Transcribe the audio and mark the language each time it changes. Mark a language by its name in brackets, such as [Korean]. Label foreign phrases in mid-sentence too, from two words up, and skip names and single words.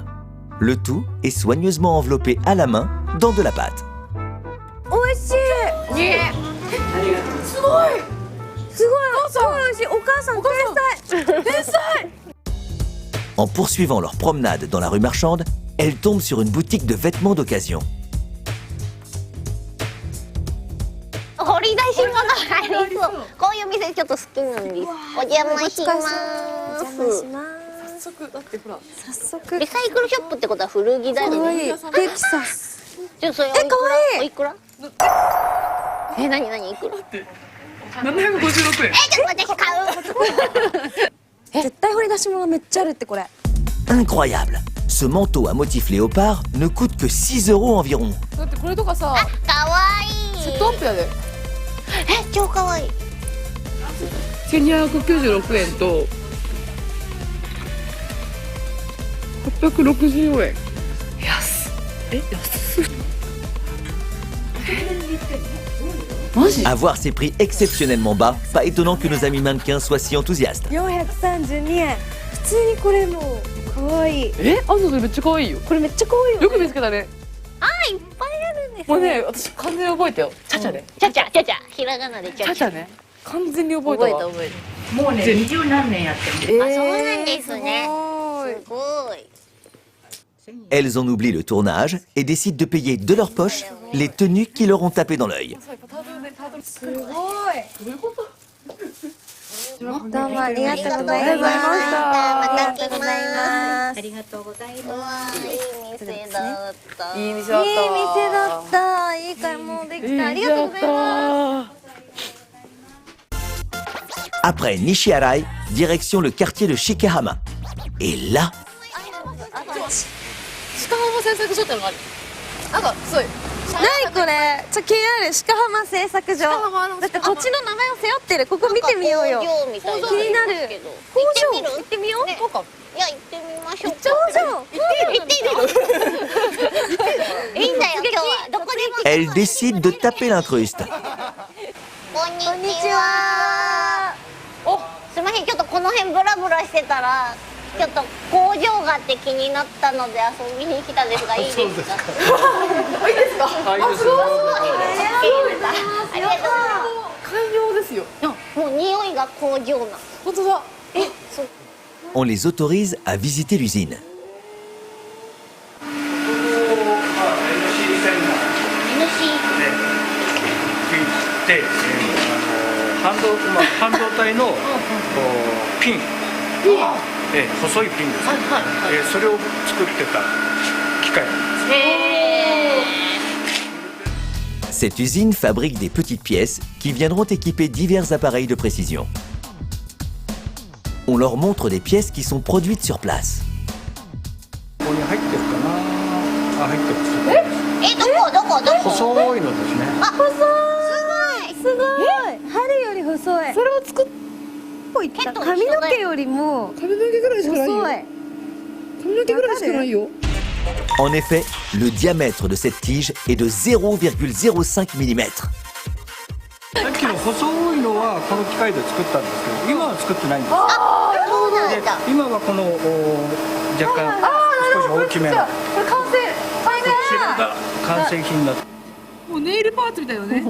[French] Le tout est soigneusement enveloppé à la main dans de la pâte. En poursuivant leur promenade dans la rue marchande, elles tombent sur une boutique de vêtements d'occasion. [Japanese] 掘り出し物ありそう。こういう店ちょっと好きなんです。お邪魔します。早速だってほら。リサイクルショップってことは古着だよね。テキサス。それおいくら？何いくら？ 756円。ちょっと私買う。絶対掘り出し物がめっちゃあるってこれ。 [French] Incroyable! Ce manteau à motif léopard ne coûte que 6 € environ. [Japanese] だってこれとかさ、かわいい。セットアップやで。超かわいい。 1296円と 860円。安っ。え、安っ。マジ？ [French] À voir ces prix exceptionnellement bas, pas étonnant que nos amis mannequins soient si enthousiastes. [Japanese] 432 円。普通にこれもう可愛い。え、あんたそれめっちゃ可愛いよ。これめっちゃ可愛いよ、ね。よく見つけたね。あー、いっぱいあるんですね。もうね、私完全に覚えたよ。ちゃちゃね。ちゃちゃ、ちゃちゃ。ひらがなでちゃちゃ。ちゃちゃね。完全に覚えたわ。覚えた。もうね、20何年やってる。あ、そうなんですね。すごい。 [French] Elles en oublient le tournage et décident de payer de leur poche les tenues qui leur ont tapé dans l'œil. [Japanese] すごい。どうもありがとうございました。また来ます。ありがとうございうわー、いい店だった。いい店だった。いい店だった。いい買い物できた。ありがとうございます。 [French] Après Nishiharai, direction le quartier de Shikahama. Et là, [Japanese] 鹿浜製作所ってのがある。なんかすごい。何これ、気になる。鹿浜製作所。だって土地の名前を背負ってる。ここ見てみようよ。気になる。工場行ってみよう。そうか。いや、行ってみましょう。工場。行っていいの？いいんだよ、今日は。どこでも。 [French] elles décident de taper l'incruste. [Japanese] こんにちは。お、すみません。ちょっとこの辺ブラブラしてたら。ちょっと工場があって気になったので遊びに来たんですが、いいですか？いいですか？はい、すごい。ありがとう。開業ですよ。もう匂いが工場な。本当だ。え、そう。 [French] On les autorise à visiter l'usine. [Japanese] NC で、半導体のピン、細いピンです。それを作ってた機械。 [French] Cette usine fabrique des petites pièces qui viendront équiper divers appareils de précision. On leur montre des pièces qui sont produites sur place. [Japanese] ここに入ってるかな。あ、入ってる。どこ？細いのですね。あ、細い。すごい。針より細い。それを作っ髪の毛よりも髪の毛ぐらいしかないよ。細い。髪の毛ぐらいしかないよ。 [French] En effet, le diamètre de cette tige est de 0,05 mm. [Japanese] さっきの細いのはこの機械で作ったんですけど、今は作ってないんです。そうなんだ。今はこの若干少し大きめの。これ完成。こちらが完成品だ。もうネイルパーツみたいよね。